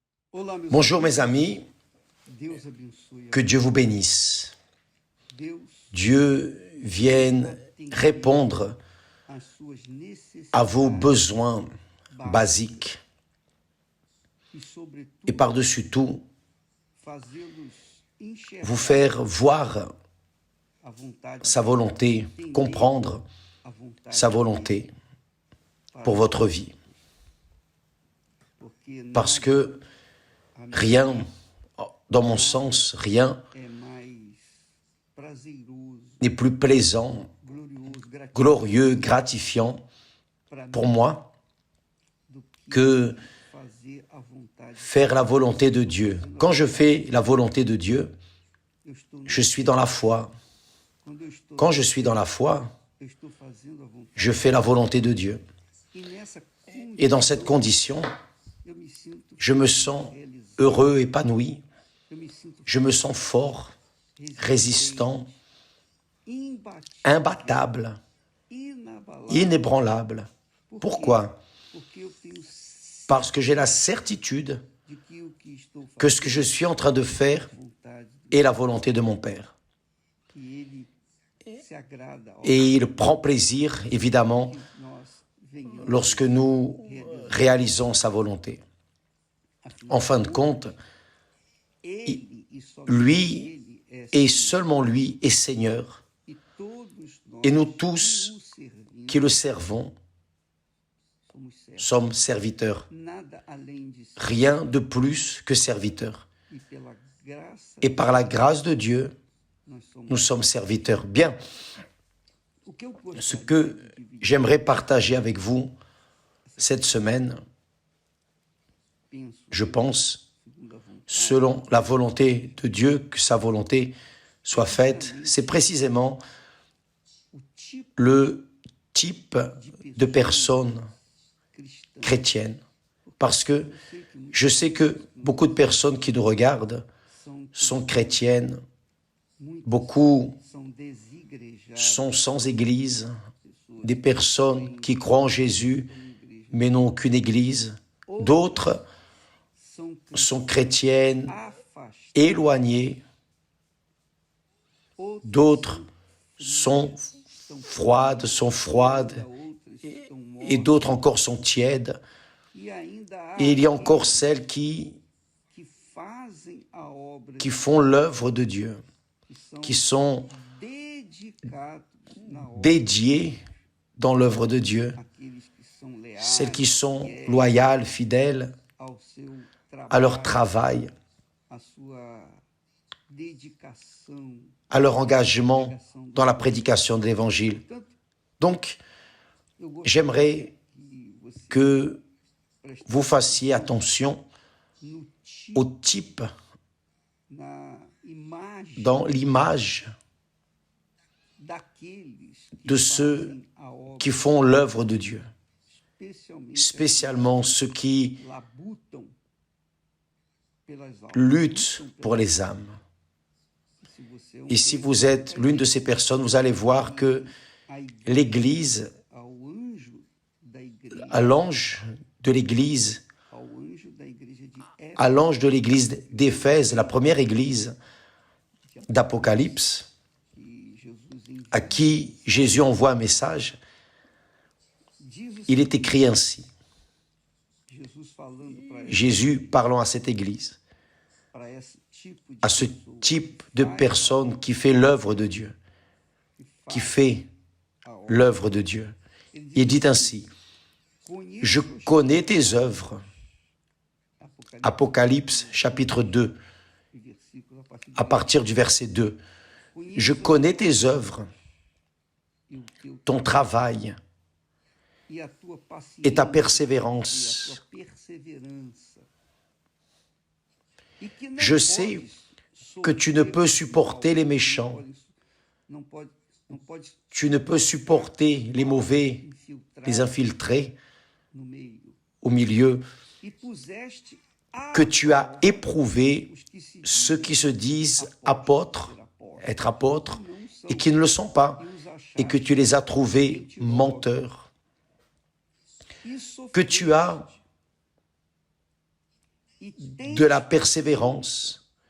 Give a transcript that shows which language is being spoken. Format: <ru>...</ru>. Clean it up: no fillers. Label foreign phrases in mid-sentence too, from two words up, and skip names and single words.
<pt>Olá, meus</pt> <fr>Bonjour</fr> <pt>amigos.</pt> <fr>mes amis,</fr> <pt>Deus abençoe que a</pt> <fr>Dieu vous bénisse.</fr> <pt>Deus</pt> <fr>Dieu vienne répondre</fr> <pt>às suas</pt> <fr>à vos</fr> <pt>necessidades</pt> <fr>besoins</fr> <pt>básicas</pt> <fr>basiques</fr> <pt>e,</pt> <fr>et</fr> <pt>sobretudo,</pt> <fr>par-dessus tout,</fr> <pt>fazê-los</pt> <fr>vous</fr> <pt>enxergar</pt> <fr>faire voir</fr> <pt>a vontade</pt> <fr>sa</fr> <pt>dele,</pt> <fr>volonté,</fr> <pt>entender</pt> <fr>comprendre</fr> <pt>a vontade</pt> <fr>sa</fr> <pt>dele</pt> <fr>volonté</fr> <pt>para</pt> <fr>pour votre vie.</fr> <pt>porque</pt> <fr>Parce</fr> <pt>nada,</pt> <fr>que</fr> <pt>a meu</pt> <fr>rien,</fr> <pt>ver,</pt> <fr>dans mon sens, rien</fr> <pt>é mais prazeroso,</pt> <fr>n'est plus plaisant,</fr> <pt>glorioso, gratificante</pt> <fr>glorieux, gratifiant</fr> <pt>para</pt> <fr>pour</fr> <pt>mim</pt> <fr>moi</fr> <pt>do que fazer a vontade de</pt> <fr>faire la volonté de Dieu. Quand je fais la volonté de Dieu,</fr> <pt>Eu estou no-</pt> <fr>je suis dans la foi.</fr> <pt>Quando eu estou,</pt> <fr>Quand je suis dans la foi,</fr> <pt>eu estou fazendo a vontade</pt> <fr>je fais la volonté de Dieu.</fr> <pt>e nessa</pt> <fr>Et dans cette condition,</fr> <pt>eu me sinto</pt> <fr>je me sens</fr> <pt>realizado,</pt> <fr>heureux, épanoui,</fr> <pt>eu me sinto</pt> <fr>je me sens fort, résistant,</fr> <pt>imbatível,</pt> <fr>imbattable,</fr> <pt>inabalável.</pt> <fr>inébranlable. Pourquoi?</fr> <pt>Porque eu tenho</pt> <fr>Parce que j'ai la certitude</fr> <pt>de que o que estou</pt> <fr>que ce que je suis en train de faire</fr> <pt>fazendo vontade</pt> <fr>est la volonté de mon Père.</fr> <pt>que ele se agrada ao</pt> <fr>Et il prend plaisir, évidemment,</fr> <pt>que nós venhamos</pt> <fr>lorsque nous réalisons sa volonté. En fin de compte,</fr> <pt>ele e somente</pt> <fr>lui</fr> <pt>ele</pt> <fr>et seulement lui est Seigneur.</fr> <pt>e todos nós</pt> <fr>Et nous</fr> <pt>que</pt> <fr>tous</fr> <pt>o servimos</pt> <fr>qui le servons</fr> <pt>somos servos.</pt> <fr>sommes serviteurs.</fr> <pt>Nada além disso.</pt> <fr>Rien de plus que serviteurs.</fr> <pt>E pela graça</pt> <fr>Et par la grâce de Dieu,</fr> <pt>nós somos.</pt> <fr>nous sommes serviteurs. Bien,</fr> <pt>O que eu</pt> <fr>ce</fr> <pt>gostaria que de dividir,</pt> <fr>j'aimerais partager avec vous cette semaine,</fr> <pt>penso,</pt> <fr>je pense,</fr> <pt>segundo a vontade,</pt> <fr>selon la volonté de Dieu, que sa volonté soit faite, c'est précisément</fr> <pt>o tipo</pt> <fr>le type de personne</fr> <pt>cristã.</pt> <fr>chrétienne. Parce que</fr> <pt>Eu sei que muitos</pt> <fr>je sais que beaucoup de personnes qui nous regardent sont chrétiennes,</fr> <pt>muitos</pt> <fr>beaucoup</fr> <pt>são desigrejados,</pt> <fr>sont sans église, des personnes qui croient en Jésus mais n'ont aucune église. D'autres</fr> <pt>são</pt> <fr>sont chrétiennes,</fr> <pt>afastados,</pt> <fr>éloignées.</fr> <pt>outros</pt> <fr>D'autres sont froides,</fr> <pt>outros estão</pt> <fr>et</fr> <pt>mortos,</pt> <fr>d'autres encore sont tièdes.</fr> <pt>e ainda há</pt> <fr>Et il y a encore celles</fr> <pt>que fazem a obra</pt> <fr>qui font l'œuvre de Dieu,</fr> <pt>que são</pt> <fr>qui sont</fr> <pt>dedicados na obra,</pt> <fr>dédiées dans l'œuvre de Dieu,</fr> <pt>aqueles que são leais</pt> <fr>celles qui sont loyales, fidèles</fr> <pt>ao seu</pt> <fr>à leur</fr> <pt>trabalho,</pt> <fr>travail,</fr> <pt>a sua dedicação.</pt> <fr>à leur engagement dans la prédication de l'Évangile.</fr> <pt>Portanto,</pt> <fr>Donc,</fr> <pt>eu gostaria</pt> <fr>j'aimerais</fr> <pt>que você</pt> <fr>que</fr> <pt>prestasse</pt> <fr>vous fassiez attention</fr> <pt>no</pt> <fr>au</fr> <pt>tipo,</pt> <fr>type,</fr> <pt>na imagem</pt> <fr>dans l'image</fr> <pt>daqueles que</pt> <fr>de ceux</fr> <pt>fazem a obra,</pt> <fr>qui font l'œuvre de Dieu,</fr> <pt>especialmente</pt> <fr>spécialement ceux qui</fr> <pt>aqueles que labutam pelas almas.</pt> <fr>luttent</fr> <pt>Lutam</pt> <fr>pour</fr> <pt>pelas</pt> <fr>les âmes.</fr> <pt>almas. Se você é</pt> <fr>Et si</fr> <pt>crente,</pt> <fr>vous êtes l'une de ces personnes, vous allez voir que</fr> <pt>a igreja,</pt> <fr>l'Église,</fr> <pt>ao anjo da igreja,</pt> <fr>à l'ange de l'Église,</fr> <pt>ao anjo da igreja de Éfeso,</pt> <fr>à l'ange de l'Église d'Éphèse, la première Église d'Apocalypse,</fr> <pt>que Jesus enviou,</pt> <fr>à qui Jésus envoie un message,</fr> <pt>diz o</pt> <fr>il est écrit ainsi.</fr> <pt>Jesus falando para</pt> <fr>Jésus parlant à cette Église,</fr> <pt>esse tipo de</pt> <fr>à ce</fr> <pt>pessoa,</pt> <fr>type de personne qui fait l'œuvre de Dieu, qui fait l'œuvre de Dieu. Il dit ainsi, je connais tes œuvres. Apocalypse chapitre 2,</fr> <pt>versículo a partir</pt> <fr>à partir du verset 2. Je connais tes œuvres, ton travail</fr> <pt>e a tua paciência</pt> <fr>et ta</fr> <pt>e a tua</pt> <fr>persévérance.</fr> <pt>perseverança. E que não</pt> <fr>Je sais</fr> <pt>podes</pt> <fr>que tu ne peux supporter les méchants,</fr> <pt>não pode</pt> <fr>tu ne peux supporter les mauvais,</fr> <pt>infiltrar</pt> <fr>les infiltrés</fr> <pt>no meio.</pt> <fr>au milieu,</fr> <pt>E puseste</pt> <fr>que tu as éprouvé</fr> <pt>os que se</pt> <fr>ceux qui se disent apôtres, être apôtres, et qui ne le sont pas, et que tu les as trouvés menteurs, que tu as de la persévérance.</fr>